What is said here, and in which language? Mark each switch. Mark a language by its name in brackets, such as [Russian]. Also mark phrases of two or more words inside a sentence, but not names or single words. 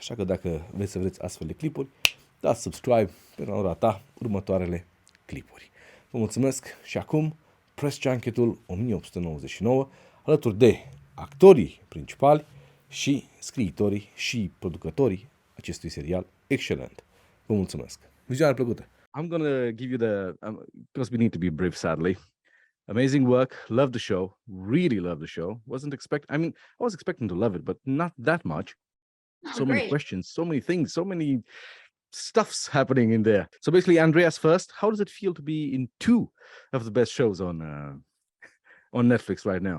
[Romanian] Așa că dacă vreți să vedeți astfel de clipuri, dați subscribe pentru a nu rata următoarele clipuri. Vă mulțumesc și acum [English] Press Junket-ul [Romanian] 1899 alături de actorii principali și scriitorii și producătorii acestui serial excelent. Vă mulțumesc! Vizionare plăcută! [English] I'm gonna give you the because we need to be brief, sadly. Amazing work, love the show, really love the show. I was expecting to love it, but not that much. So many questions, so many things, so many stuffs happening in there. So basically, Andreas first, how does it feel to be in two of the best shows on Netflix right now?